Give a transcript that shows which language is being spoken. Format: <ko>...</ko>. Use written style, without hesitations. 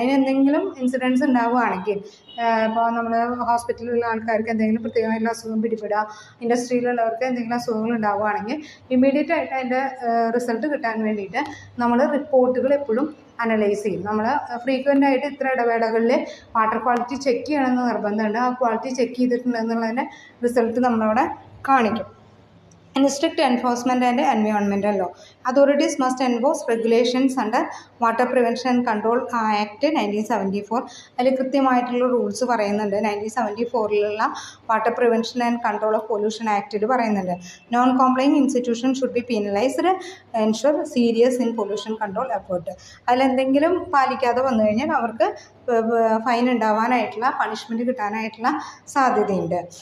<ml>അതിന് എന്തെങ്കിലും ഇൻസിഡൻസ് ഉണ്ടാവുകയാണെങ്കിൽ, ഇപ്പോൾ നമ്മൾ ഹോസ്പിറ്റലിലുള്ള ആൾക്കാർക്ക് എന്തെങ്കിലും പ്രത്യേകമായിട്ടുള്ള അസുഖം പിടിപ്പെടുക, ഇൻഡസ്ട്രിയിലുള്ളവർക്ക് എന്തെങ്കിലും അസുഖങ്ങൾ ഉണ്ടാവുകയാണെങ്കിൽ ഇമ്മീഡിയറ്റ് ആയിട്ട് അതിൻ്റെ റിസൾട്ട് കിട്ടാൻ വേണ്ടിയിട്ട് നമ്മൾ റിപ്പോർട്ടുകൾ എപ്പോഴും അനലൈസ് ചെയ്യും. നമ്മൾ ഫ്രീക്വൻ്റ് ആയിട്ട് ഇത്ര ഇടവേളകളിൽ വാട്ടർ ക്വാളിറ്റി ചെക്ക് ചെയ്യണമെന്ന് നിർബന്ധമുണ്ട്. ആ ക്വാളിറ്റി ചെക്ക് ചെയ്തിട്ടുണ്ടെന്നുള്ളതിൻ്റെ റിസൾട്ട് നമ്മളവിടെ കാണിക്കും.</ml> <en>Strict enforcement and environmental law. Authorities must enforce regulations under Water Prevention and Control Act 1974.</en> <ml>അതിൽ കൃത്യമായിട്ടുള്ള റൂൾസ് പറയുന്നുണ്ട്. 1974 water prevention and control of pollution ആക്ടിൽ പറയുന്നുണ്ട്.</ml> <en>Non complying institution should be penalised, ensure serious in pollution control effort.</en> <ml>അതിലെന്തെങ്കിലും പാലിക്കാതെ വന്നു കഴിഞ്ഞാൽ അവർക്ക് fine ഉണ്ടാവാനായിട്ടുള്ള, punishment കിട്ടാനായിട്ടുള്ള സാധ്യതയുണ്ട്.</ml>